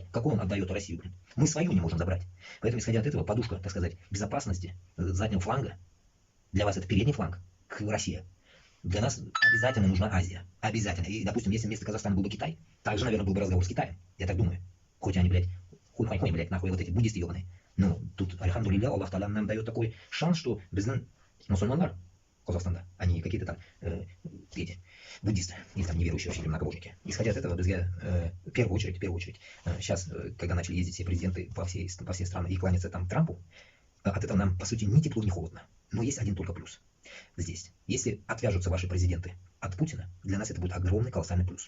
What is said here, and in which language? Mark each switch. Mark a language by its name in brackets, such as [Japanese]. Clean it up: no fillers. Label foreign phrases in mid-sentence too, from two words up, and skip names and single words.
[Russian] Какую он отдает Россию, блядь? Мы свою не можем забрать. Поэтому, исходя от этого, подушка, так сказать, безопасности заднего фланга, для вас это передний фланг, к России. Для нас обязательно нужна Азия. Обязательно. И, допустим, если вместо Казахстана был бы Китай, также, наверное, был бы разговор с Китаем. Я так думаю. Хоть они, блядь, хуй, блядь, нахуй, вот эти буддисты ебаные. Но тут, альхамдулилля, Аллах Та'аля нам дает такой шанс, что [Bashkir] безнен мусульмандар Казахстанда, [Russian] а не какие-то там эти буддисты или там неверующие вообще или многобожники. Исходя от этого, друзья, в первую очередь, сейчас, когда начали ездить все президенты по все страны и кланяться там Трампу, от этого нам, по сути, ни тепло, ни холодно. Но есть один только плюс. Здесь. Если отвяжутся ваши президенты от Путина, для нас это будет огромный колоссальный плюс.